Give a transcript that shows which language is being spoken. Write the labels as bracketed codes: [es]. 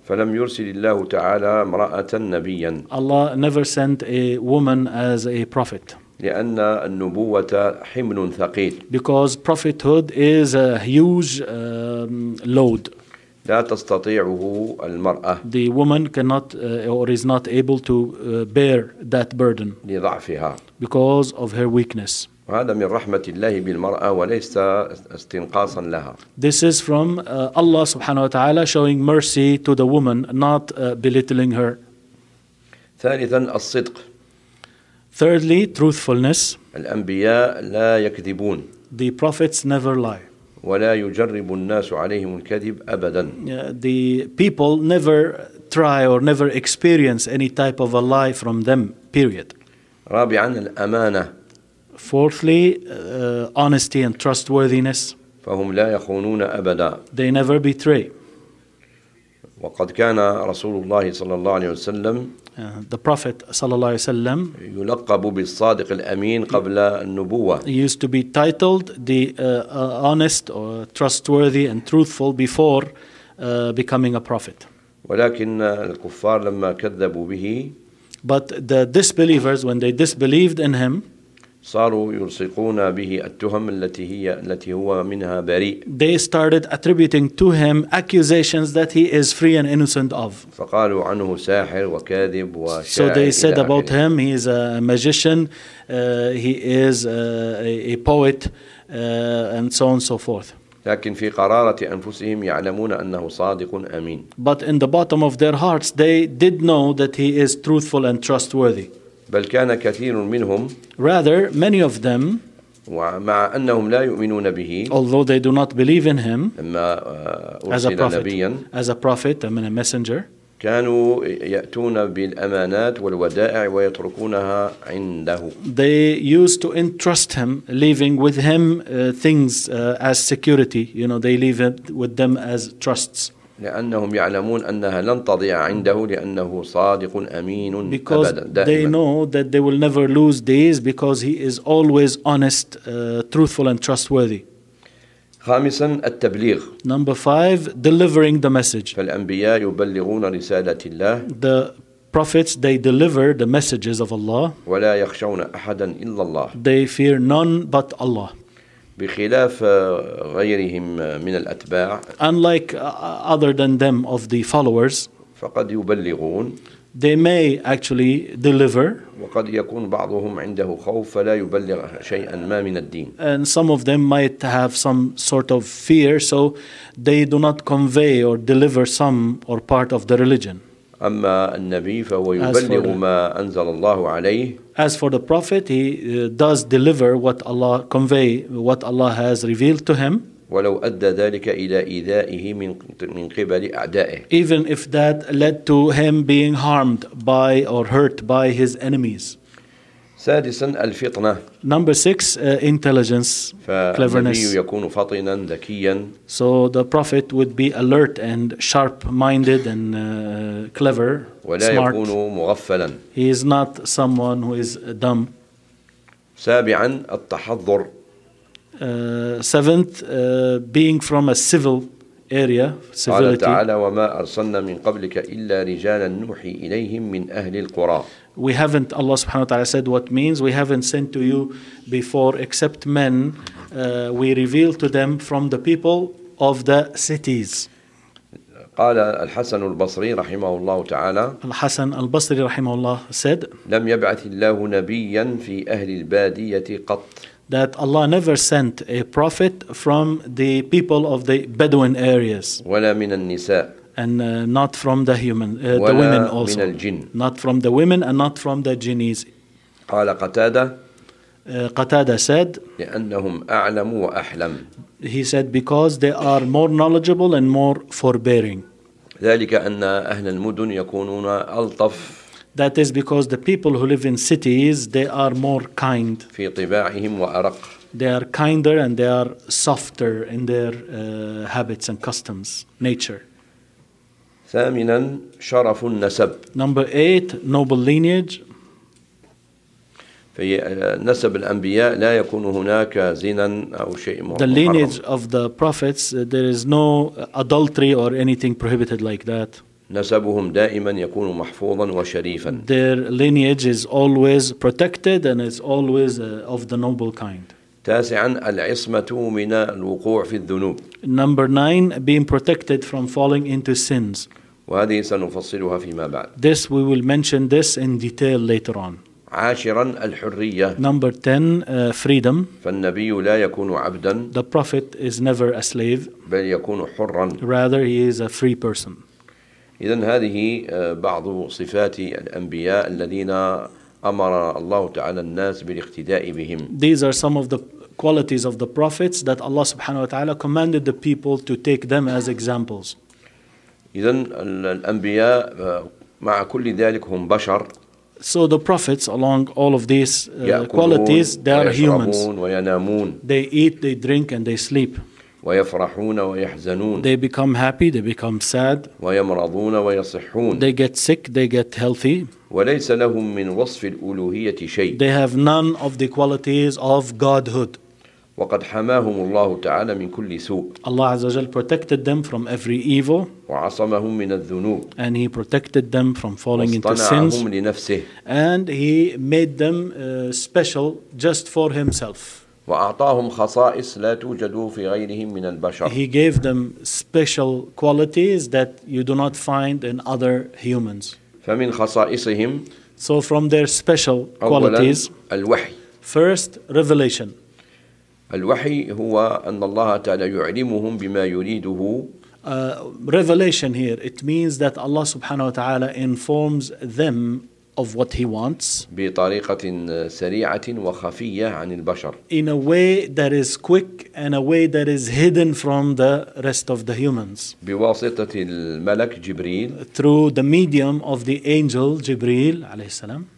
[ar] فلم يرسل الله تعالى امرأة نبيا. [en] Allah never sent a woman as a prophet. [ar] لأن النبوة حمل ثقيل. [en] Because prophethood is a huge load. [ar] لا تستطيعه المرأة. [en] The woman cannot or is not able to bear that burden. [ar] لضعفها. [en] Because of her weakness. [ar] وهذا من رحمة الله بالمرأة وليس استنقاصا لها. [en] This is from Allah [ar] سبحانه وتعالى [en] showing mercy to the woman, not belittling her. [ar] ثالثا الصدق. [en] Thirdly, truthfulness. [ar] الأنبياء لا يكذبون. [en] The prophets never lie. [ar] ولا يجرب الناس عليهم الكذب أبدا. [en] The people never try or never experience any type of a lie from them, period. [ar] رابعا الأمانة. [en] Fourthly, honesty and trustworthiness. [ar] فهم لا يخونون أبدا. [en] They never betray. [ar] وقد كان رسول الله صلى الله عليه وسلم [en] The Prophet [ar] صلى الله عليه وسلم يلقب بالصادق الأمين قبل النبوة. [en] He used to be titled the honest or trustworthy and truthful before becoming a prophet. [ar] ولكن الكفار لما كذبوا به [en] But the disbelievers, when they disbelieved in him [ar] صاروا يلصقون به التهم التي هي التي هو منها بريء. [en] They started attributing to him accusations that he is free and innocent of. [ar] فقالوا عنه ساحر وكاذب وشاعر. [en] So they said about him, he is a magician, he is a poet, and so on and so forth. [ar] لكن في قرارة أنفسهم يعلمون أنه صادق أمين. [en] But in the bottom of their hearts, they did know that he is truthful and trustworthy. [ar] بل كان كثير منهم [en] Rather, many of them [ar] ومع أنهم لا يؤمنون به [en] although they do not believe in him [ar] لما أرسل نبيا [en] as a prophet and a messenger [ar] كانوا يأتون بالأمانات والودائع ويتركونها عنده [en] they used to entrust him leaving with him things as security you know they leave it with them as trusts [ar] لأنهم يعلمون أنها لن تضيع عنده لأنه صادق أمين أبدا [en] because [ar] دائما. [en] They know that they will never lose these because he is always honest, truthful and trustworthy. [ar] خامسا التبليغ. [en] Number five, delivering the message. [ar] فالأنبياء يبلغون رسالة الله. [en] The prophets they deliver the messages of Allah. [ar] ولا يخشون أحدا إلا الله. [en] They fear none but Allah. [ar] بخلاف غيرهم من الأتباع [en] Unlike other than them of the followers [ar] فقد يبلغون [en] They may actually deliver [ar] وقد يكون بعضهم عنده خوف فلا يبلغ شيئا ما من الدين [en] And some of them might have some sort of fear so they do not convey or deliver some or part of the religion [ar] أما النبي فهو يبلغ ما أنزل الله عليه [en] As for the prophet, he does deliver what Allah convey, what Allah has revealed to him. [ar] ولو أدى ذلك إلى إيذائه من قبل أعدائه. [en] Even if that led to him being harmed by or hurt by his enemies. [ar] سادسا الفطنة. [en] Number six, intelligence, cleverness. [ar] فالنبي يكون فطنا ذكيا. [en] So the prophet would be alert and sharp-minded and clever, [ar] ولا [en] smart. [ar] يكون مغفلا. [en] He is not someone who is dumb. [ar] سابعا التحضر. [en] Seventh, being from a civil area, civility. [ar] قال تعالى وما أرسلنا من قبلك إلا رجالا نوحي إليهم من أهل القرى. [en] We haven't, Allah [ar] subhanahu wa ta'ala [en] said what means, we haven't sent to you before except men, we reveal to them from the people of the cities. [ar] قال الحسن البصري رحمه الله تعالى [en] الحسن البصري [ar] رحمه الله [en] said [ar] لم يبعث الله نبيا في أهل البادية قط. [en] That Allah never sent a prophet from the people of the Bedouin areas. [ar] ولا من النساء. [en] And not from the human, the women also. Not from the women and not from the genies. [ar] قال قتادة. [en] Qatada said. [ar] لأنهم أعلم وأحلم. [en] He said because they are more knowledgeable and more forbearing. [ar] ذلك أن أهل المدن يكونون ألطف. [en] That is because the people who live in cities, they are more kind. [ar] في طباعهم وأرق. [en] They are kinder and they are softer in their habits and customs, nature. [ar] ثامنا شرف النسب. [en] Number eight, noble lineage. [ar] في نسب الأنبياء لا يكون هناك زنا أو شيء محرم. [en] The lineage of the prophets, there is no adultery or anything prohibited like that. [ar] نسبهم دائما يكون محفوظا وشريفا. [en] Their lineage is always protected and it's always of the noble kind. [ar] تاسعا العصمة من الوقوع في الذنوب. [en] Number nine, being protected from falling into sins. [ar] وهذه سنفصلها فيما بعد. [en] This we will mention this in detail later on. [ar] عاشرا الحرية. [en] Number ten, freedom. [ar] فالنبي لا يكون عبدا. [en] The prophet is never a slave. [ar] بل يكون حرا. [en] Rather, he is a free person. [ar] إذن هذه بعض صفات الأنبياء الذين أمر الله تعالى الناس بالاقتداء بهم. [en] These are some of the qualities of the prophets that Allah [ar] subhanahu wa ta'ala [en] commanded the people to take them as examples. [ar] إذن الأنبياء مع كل ذلك هم بشر. [en] So the prophets, along all of these qualities, they are humans. [ar] وينامون. [en] They eat, they drink, and they sleep. [ar] ويفرحون ويحزنون. [en] They become happy, they become sad. [ar] ويمرضون ويصحون. [en] They get sick, they get healthy. [ar] وليس لهم من وصف الألوهية شيء. [en] They have none of the qualities of godhood. [ar] وقد حماهم الله تعالى من كل سوء. [en] Allah [ar] عز وجل [en] protected them from every evil. [ar] وعصمهم من الذنوب. [en] And he protected them from falling into sins. [ar] واصطنعهم لنفسه. [en] And he made them special just for himself. [ar] وأعطاهم خصائص لا توجد في غيرهم من البشر. [en] He gave them special qualities that you do not find in other humans. [ar] فمن خصائصهم. [en] So from their special qualities. [ar] أولا الوحي. [en] First revelation. [ar] الوحي هو أن الله تعالى يعلمهم بما يريده. [en] Revelation here it means that Allah [ar] سبحانه وتعالى [en] informs them of what he wants [ar] بطريقة سريعة وخفية عن البشر. [en] In a way that is quick and a way that is hidden from the rest of the humans. [ar] بواسطة الملك جبريل. [en] Through the medium of the angel Jibril [ar] عليه السلام.